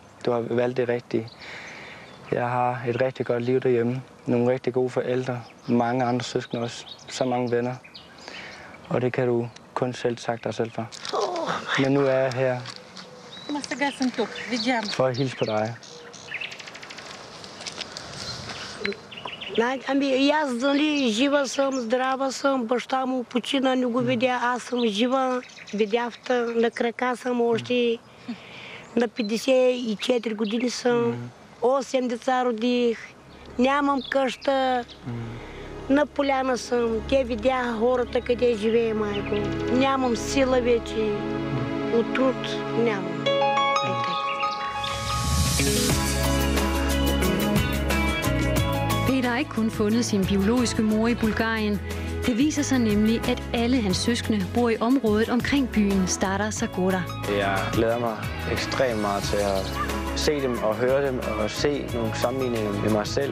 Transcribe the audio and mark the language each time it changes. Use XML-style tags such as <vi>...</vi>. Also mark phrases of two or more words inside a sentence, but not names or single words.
<da>Du har valgt det rigtige. Jeg har et rigtig godt liv derhjemme. Nogle rigtig gode forældre. Mange andre søskende også. Så mange venner. Og det kan du kun selv sagt dig selv for. Men nu er jeg her for at hilse på dig.</da> <bg>Ами аз, нали, жива съм, здрава съм, баща му почина, не го видя, аз съм жива, видявта, на крака съм още, на 54 години съм, 8 деца родих, нямам къща, на поляна съм, те видяха хората къде живее майко, нямам сила вече, от труд нямам.</bg> <da>Peter har ikke kun fundet sin biologiske mor i Bulgarien. Det viser sig nemlig, at alle hans søskende bor i området omkring byen Stara Zagora. Jeg glæder mig ekstremt meget til at se dem og høre dem og se nogle sammenligninger med mig selv.</da>